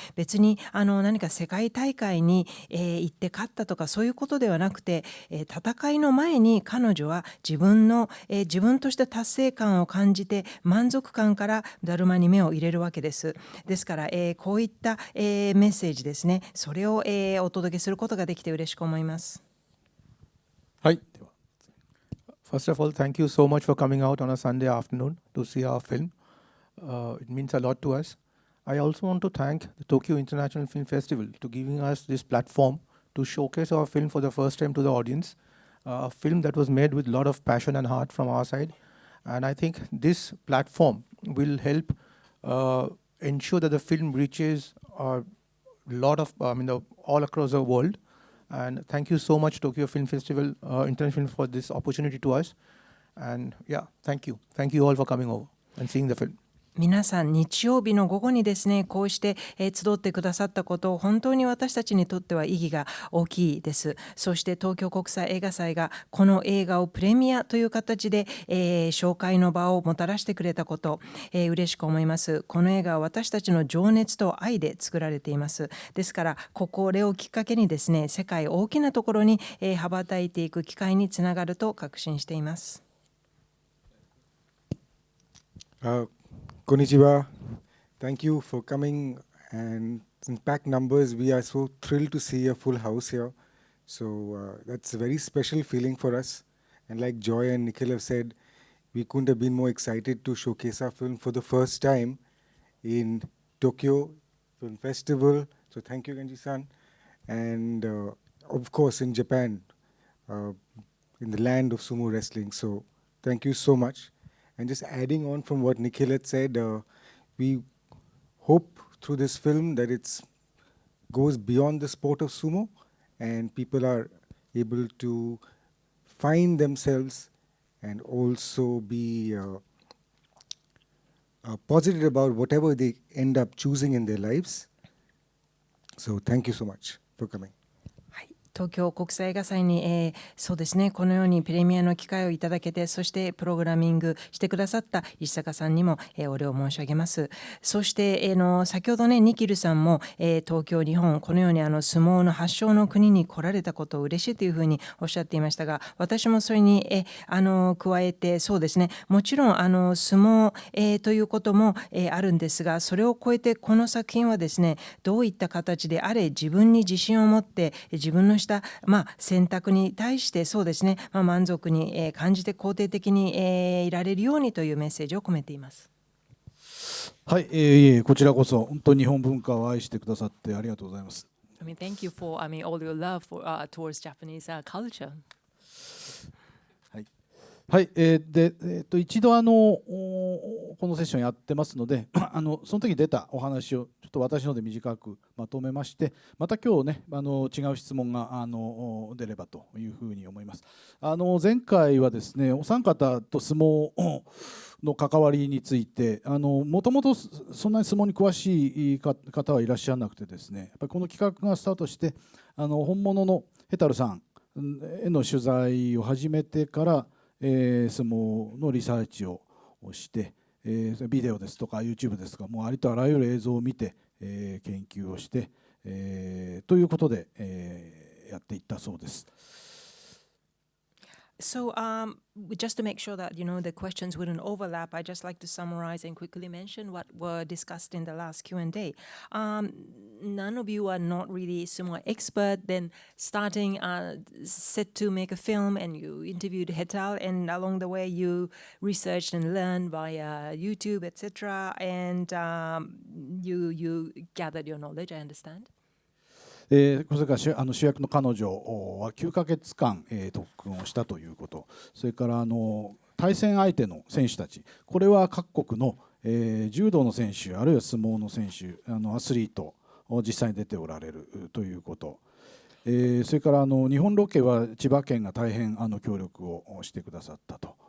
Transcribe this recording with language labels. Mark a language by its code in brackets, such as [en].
[ja] 別に何か世界大会に、行って勝ったとかそういうことではなくて、戦いの前に彼女は自分として達成感を感じて満足感からだるまに目を入れるわけです。ですから、こういった、メッセージですね、それを、お届けすることができて嬉しく思います。はい。 [en] First of all, thank you so much for coming out on a Sunday afternoon to see our film. It means a lot to us. I also want to thank the Tokyo International Film Festival to giving us this platform to showcase our film for the first time to the audience. A film that was made with a lot of passion and heart from our side. And I think this platform will help ensure that the film reaches a lot of, all across the world. And thank you so much, Tokyo Film Festival, International, for this opportunity to us. And yeah, thank you. Thank you all for coming over and seeing the film. [ja] 皆さん日曜日の午後にですねこうして、集ってくださったこと本当に私たちにとっては意義が大きいです。そして東京国際映画祭がこの映画をプレミアという形で、紹介の場をもたらしてくれたこと、嬉しく思います。この映画は私たちの情熱と愛で作られています。ですからこれをきっかけにですね世界大きなところに、羽ばたいていく機会につながると確信しています。 Konnichiwa. [en] Thank you for coming, and in packed numbers we are so thrilled to see a full house here. So that's a very special feeling for us, and like Joy and Nikhil have said, we couldn't have been more excited to showcase our film for the first time in Tokyo Film Festival. So thank you, Genji-san, and of course in Japan, in the land of sumo wrestling. So thank you so much. And just adding on from what Nikhil had said, we hope through this film that it goes beyond the sport of sumo, and people are able to find themselves and also be positive about whatever they end up choosing in their lives. So thank you so much for coming. [ja] 東京国際映画祭に、そうですねこのようにプレミアの機会をいただけてそしてプログラミングしてくださった石坂さんにも、お礼を申し上げます。そして、先ほどねニキルさんも、東京日本このように相撲の発祥の国に来られたことを嬉しいというふうにおっしゃっていましたが私もそれに、加えてそうですねもちろん相撲、ということも、あるんですがそれを超えてこの作品はですねどういった形であれ自分に自信を持って自分のした、選択に対してそうですね、満足に、感じて肯定的に、いられるようにというメッセージを込めています。はい、こちらこそ本当に日本文化を愛してくださってありがとうございます。 [en] Thank you for, all your love for, towards Japanese culture. [ja] はい、で、一度このセッションやってますのでその時出たお話をちょっと私ので短くまとめまして、また今日ね違う質問が出ればというふうに思います。前回はですね、お三方と相撲の関わりについてもともとそんなに相撲に詳しい方はいらっしゃらなくてですね、やっぱりこの企画がスタートして本物のヘタルさんへの取材を始めてから相撲のリサーチをして、ビデオですとか YouTube ですとかもうありとあらゆる映像を見て、研究をして、ということで、やっていったそうです。 [en] So, just to make sure that the questions wouldn't overlap, I just like to summarize and quickly mention what were discussed in the last Q&A. None of you are not really sumo expert. Then starting set to make a film, and you interviewed Hetal, and along the way you researched and learned via YouTube, etc. And you gathered your knowledge. I understand. [ja] それから主役の彼女は9ヶ月間、特訓をしたということ、それから対戦相手の選手たち、これは各国の、柔道の選手あるいは相撲の選手アスリートを実際に出ておられるということ、それから日本ロケは千葉県が大変協力をしてくださったと。